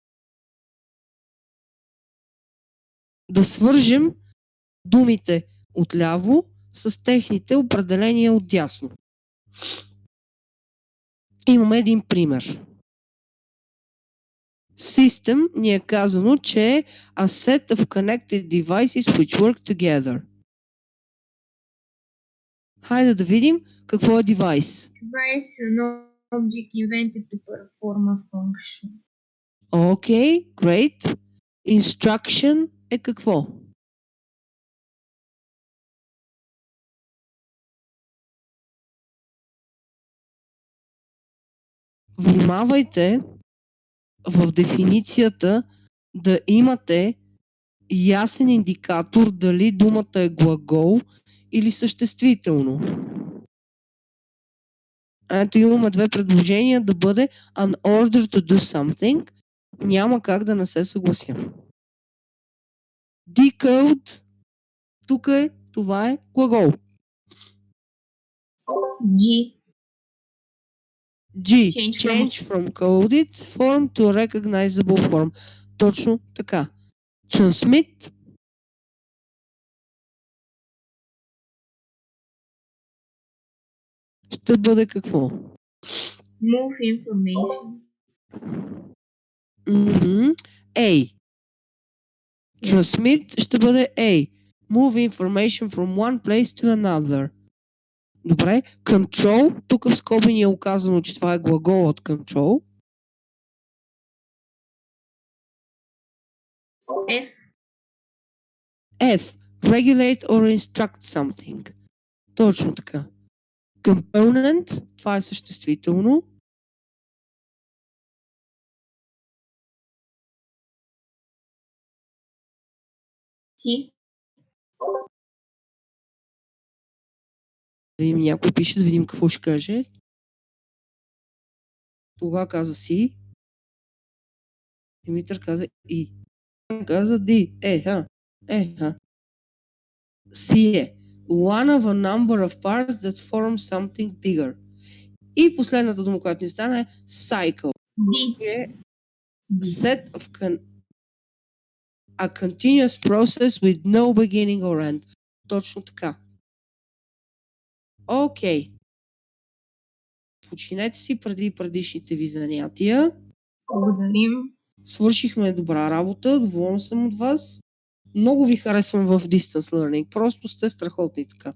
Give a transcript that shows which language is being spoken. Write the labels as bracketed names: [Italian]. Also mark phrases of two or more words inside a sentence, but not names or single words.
[Bulgarian] Да свържем думите отляво с техните определения отдясно. Имаме един пример. [English] System [Bulgarian] ни е казано, че е [English] a set of connected devices which work together. [Bulgarian] Хайде да видим какво е девайс. [English] Device is an object invented to perform a function. [Bulgarian] Окей, great. Instruction е какво? Внимавайте в дефиницията да имате ясен индикатор дали думата е глагол или съществително. Ето имаме две предложения да бъде [English] an order to do something. [Bulgarian] Няма как да не се съглася. Decode, тук е, това е глагол. [English] G. G. Change from- Change from coded form to recognizable form. [Bulgarian] Точно така. Transmit. Ще бъде какво? [English] Move information. [Bulgarian] A. Transmit ще бъде A. [English] Move information from one place to another. [Bulgarian] Добре. Control. Тук в скоби ни е указано, че това е глагол от control. [English] F. F. Regulate or instruct something. [Bulgarian] Точно така. Component. Това е съществително. [English] C. [Bulgarian] Да видим, някой пише, да видим какво ще каже. Тогава каза си. Димитър каза И. Каза Ди. Си е. [English] One of a number of parts that form something bigger. [Bulgarian] И последната дума, която ни стана е cycle. [English] D. Е set of a continuous process with no beginning or end. [Bulgarian] Точно така. Окей. Починете си преди предишните ви занятия. Благодарим. Свършихме добра работа, доволна съм от вас. Много ви харесвам в [English] Distance Learning, [Bulgarian] просто сте страхотни така.